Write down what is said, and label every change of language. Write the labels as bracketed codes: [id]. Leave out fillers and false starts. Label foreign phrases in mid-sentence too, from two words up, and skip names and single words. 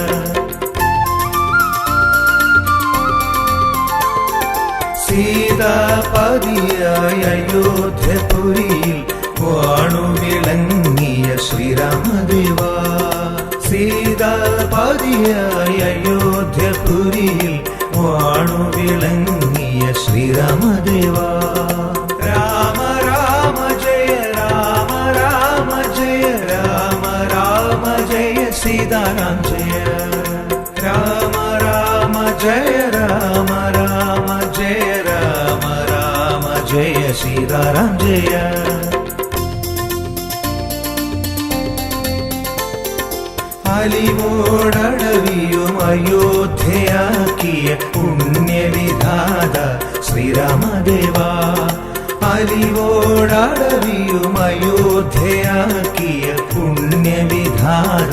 [ml] സീതാപതിയായ അയോധ്യപുരിയിൽ വാണുവിളങ്ങിയ ശ്രീരാമദേവാ സീതാപതിയായ അയോധ്യപുരിയിൽ വാണുവിളങ്ങിയ ശ്രീരാമദേവാ രാമ രാമ ജയ [hi] सीताराम जय राम राम जय राम राम जय राम राम जय सीताराम जय [ml] അലിവോടടവിയും അയോധ്യയാക്കിയ പുണ്യവിധാത ശ്രീരാമദേവ അലിവോടടവിയും അയോധ്യയാക്കിയ പുണ്യവിധാത